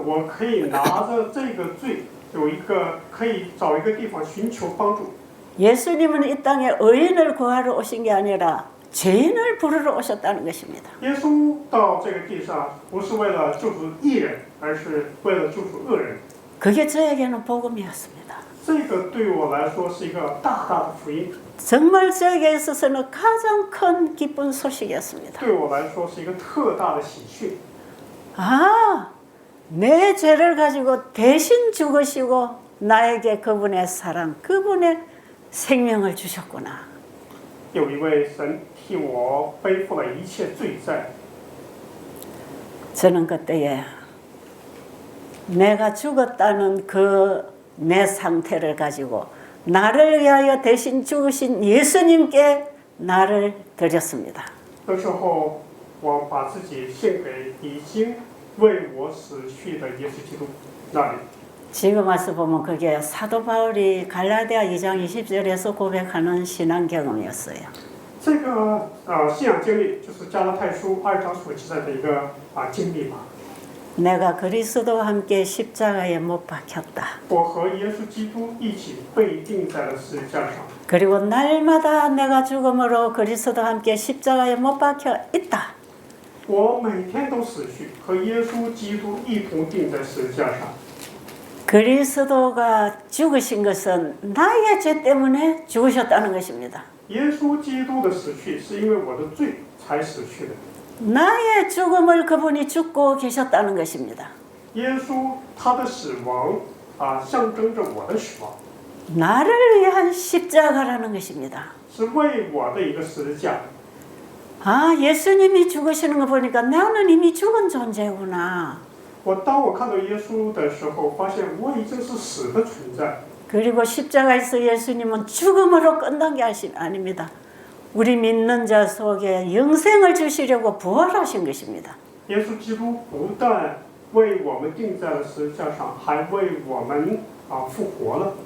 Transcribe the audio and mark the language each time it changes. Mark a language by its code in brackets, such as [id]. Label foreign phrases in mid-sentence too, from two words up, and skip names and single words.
[zh] 我可以拿着这个罪，可以找一个地方寻求帮助。 [ko] 예수님은 이 땅에 의인을 구하러 오신 게 아니라 죄인을 부르러 오셨다는 것입니다. [zh] 耶稣到这个地上不是为了救赎义人，而是为了救赎恶人。 [ko] 그게 저에게는 복음이었습니다. [zh] 这个对我来说是一个大大的福音， [ko] 정말 저에게 있어서는 가장 큰 기쁜 소식이었습니다. [zh] 对我来说是一个特大的喜讯。 [ko] 아, 내 죄를 가지고 대신 죽으시고 나에게 그분의 사랑, 그분의 생명을 주셨구나. [zh] 有一位神替我背负了一切罪债。 [ko] 저는 그때에 내가 죽었다는 그 내 상태를 가지고 나를 위하여 대신 죽으신 예수님께 나를 드렸습니다. [zh] 那时候，我把自己献给已经为我死去的耶稣基督那里。 [ko] 지금 와서 보면 그게 사도 바울이 갈라디아 2장 20절에서 고백하는 신앙 경험이었어요. [zh] 这个信仰经历就是加拉太书2章所记载的一个经历吧。 [ko] 내가 그리스도와 함께 십자가에 못 박혔다. [zh] 我和耶稣基督一起被钉在了十字架上。 [ko] 그리고 날마다 내가 죽음으로 그리스도와 함께 십자가에 못 박혀 있다. [zh] 我每天都死去，和耶稣基督一同钉在十字架上。 [ko] 그리스도가 죽으신 것은 나의 죄 때문에 죽으셨다는 것입니다. [zh] 耶稣基督的死去是因为我的罪才死去的。 [ko] 나의 죽음을 그분이 죽고 계셨다는 것입니다. [zh] 耶稣他的死亡象征着我的死亡， [ko] 나를 위한 십자가라는 것입니다. [zh] 是为我的一个十字架。 [ko] 아, 예수님이 죽으시는 거 보니까 나는 이미 죽은 존재구나. [zh] 当我看到耶稣的时候，发现我已经是死的存在。 [ko] 그리고 십자가에서 예수님은 죽음으로 끝난 게 아닙니다. 우리 믿는 자 속에 영생을 주시려고 부활하신 것입니다. [zh] 耶稣基督不但为我们钉在了十字架上，还为我们复活了。